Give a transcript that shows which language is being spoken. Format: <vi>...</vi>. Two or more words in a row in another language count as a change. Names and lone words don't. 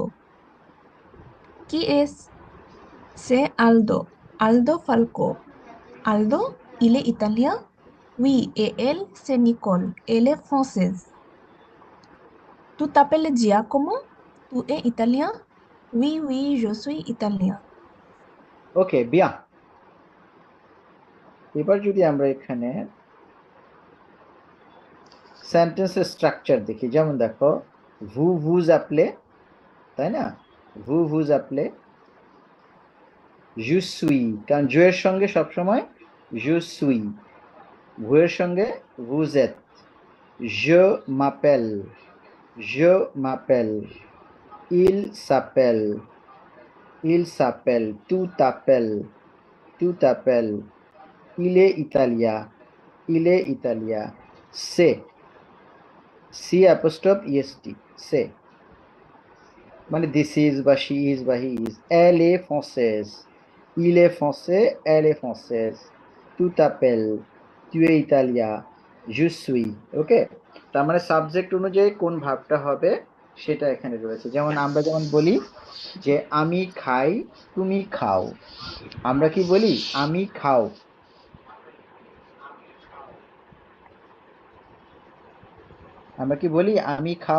<fr>Qui est-ce? C'est Aldo, Aldo Falco. Aldo, il est italien? Oui, et elle, c'est Nicole. Elle est française. Tu t'appelles Giacomo? Tu es italien? Oui, oui, je suis italien.</fr> <bn>ওকে বিয়া, এবার যদি আমরা এখানে</bn> <en>sentence structure</en> <bn>দেখি, যেমন দেখো</bn> <fr>vous vous appelez,</fr> <bn>তাই না?</bn> <fr>vous vous appelez, je suis,</fr> <bn>কারণ জু এর সঙ্গে সবসময়</bn> <fr>je suis,</fr> <bn>ভু এর সঙ্গে</bn> <fr>vous êtes, je m'appelle, je m'appelle, il s'appelle, il s'appelle, tu t'appelles, tu t'appelles, il est italien, il est italien, c'est, C apostrophe est, c'est,</fr> <bn>মানে</bn> <en>this is</en> <bn>বা</bn> <en>she is</en> <bn>বা</bn> <en>he is,</en> <fr>elle est française, il est français, elle est française, tu t'appelles, tu es italien, je suis,</fr> <bn>ওকে? তার মানে সাবজেক্ট অনুযায়ী কোন ভাবটা হবে সেটা এখানে রয়েছে। যেমন আমরা যেমন বলি যে আমি খাই, তুমি খাও, আমরা কি বলি? আমি খাও। আমরা কি বলি? আমি খাও।</bn>